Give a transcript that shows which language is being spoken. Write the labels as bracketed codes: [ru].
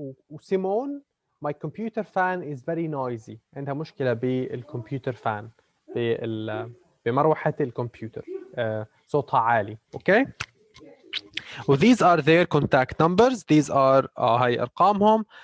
[en] وسيمون my computer fan is very noisy. [ar] عندها مشكلة بالكمبيوتر فان بمروحة الكمبيوتر صوتها عالي. [en] Okay. وthese are their contact numbers. these are [ar] هاي ارقامهم.